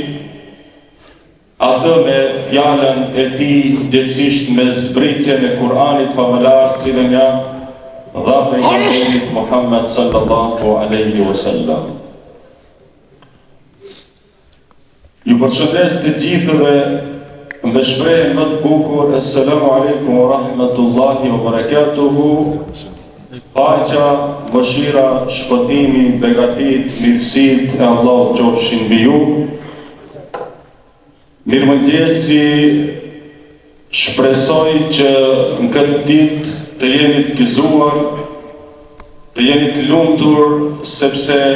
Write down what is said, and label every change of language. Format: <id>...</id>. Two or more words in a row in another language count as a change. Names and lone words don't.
<sq>atë me fjalën e tij, gjithsesi me zbritjen e Kur'anit famëlar, cilën ja dha pejgamberit Muhammed</sq> <ar>صلى الله عليه وسلم.</ar> <sq>Ju përshëndes të gjithëve me shprehjen më të bukur:</sq> <ar>السلام عليكم ورحمة الله وبركاته.</ar> <sq>Paqja, mëshira, shpëtimi, begatit, mirësitë e Allahut qofshin mbi ju. Mirëmëngjesi, shpresoj që në këtë ditë të jeni të gëzuar, të jeni të lumtur, sepse</sq>